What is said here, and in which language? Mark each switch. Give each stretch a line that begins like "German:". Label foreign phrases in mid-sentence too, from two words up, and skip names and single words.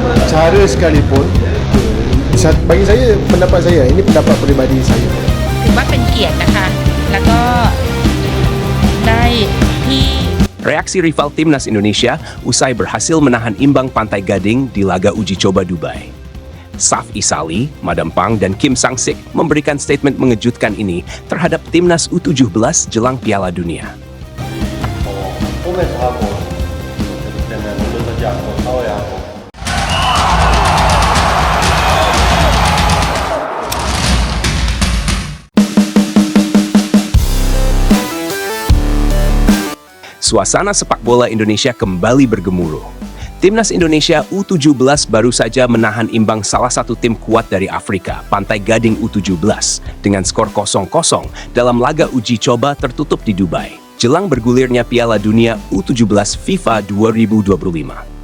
Malay: cara sekalipun, bagi saya, pendapat saya, ini pendapat peribadi saya.
Thai: ถือว่าเป็นเกียรตินะคะแล้วก็ได้ที่
Indonesian: Reaksi rival timnas Indonesia usai berhasil menahan imbang Pantai Gading di laga uji coba Dubai. Saf Isali, Madam Pang, dan Kim Sang-sik memberikan statement mengejutkan ini terhadap timnas U17 jelang Piala Dunia.
Korean: 홈에서 하고 그때는 물러서지 않고 싸워야 하고
Indonesian: Suasana sepak bola Indonesia kembali bergemuruh. Timnas Indonesia U17 baru saja menahan imbang salah satu tim kuat dari Afrika, Pantai Gading U17, dengan skor 0-0 dalam laga uji coba tertutup di Dubai, jelang bergulirnya Piala Dunia U17 FIFA 2025.